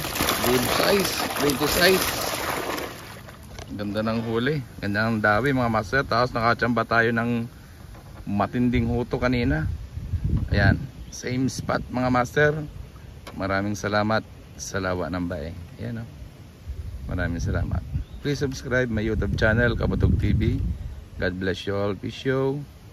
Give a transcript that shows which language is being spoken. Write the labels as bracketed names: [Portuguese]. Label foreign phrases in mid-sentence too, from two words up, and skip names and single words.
[English] Good size. [Filipino] Prito size. Ganda ng huli. Ganda ng dawi mga master. Tapos nakachamba tayo ng matinding huto kanina. Ayan. [English] Same spot [Filipino] mga master. Maraming salamat sa Lawa ng Bay. Ayan, oh. Maraming salamat. [English] Please subscribe my YouTube channel, Kabutog TV. God bless you all. Peace.